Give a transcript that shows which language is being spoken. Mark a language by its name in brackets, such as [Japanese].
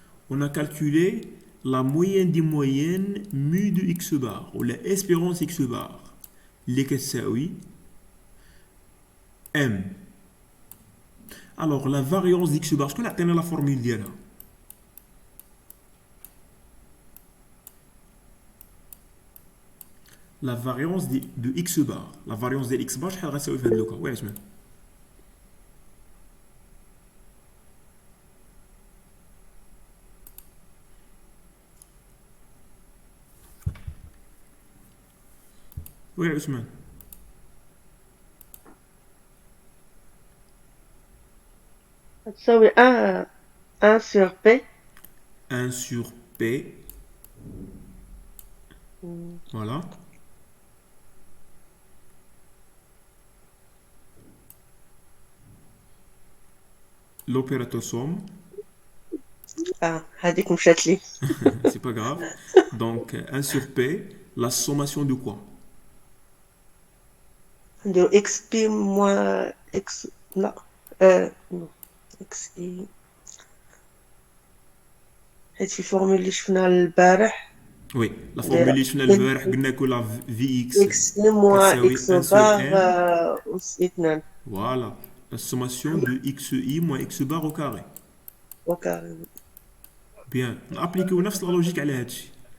[French] On a calculé la moyenne des moyennes mu de x bar ou la espérance x bar [Arabic] اللي كتساوي [French] m. Alors la variance d'x bar, [Arabic] شكون عطينا [French] la formule [Arabic] ديالها؟ [French] La variance de x bar. La variance de x bar [Arabic] شحال غتساوي في هذا لوكا؟ وي عثمان. وي عثمان. [French] تساوي 1 sur P. 1 sur P. Voilà. L'opérateur somme. [Arabic] هذيك مشات لي. [French] C'est pas grave. Donc 1 sur P, la sommation de quoi? De xp moins x. Non. Non. xi. [Arabic] هاد في فورمول اللي شفنا البارح. [French] Oui, la formule [Arabic] اللي شفنا البارح [French] قلنا que la Vx xi moins x bar [Arabic] أس 2. [French] Voilà, la sommation de xi moins x bar au carré. Au carré. [Arabic] Bien, نابليكيو نفس [French] la logique [Arabic] على هادشي.